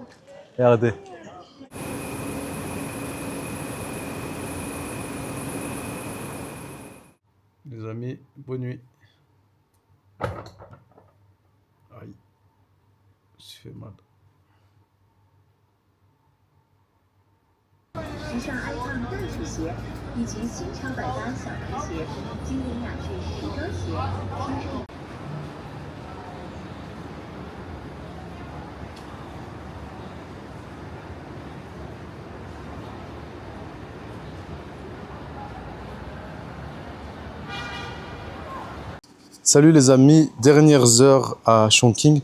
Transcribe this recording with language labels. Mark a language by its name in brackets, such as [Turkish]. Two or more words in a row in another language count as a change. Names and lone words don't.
[French] Regardez. Les amis, bonne nuit. Aïe, je fait mal. [Chinese] 时尚爱烫袋鼠鞋，以及新潮百搭小皮鞋、精灵雅致皮革鞋，听说。 [French] Salut les amis, dernières heures à Chongqing.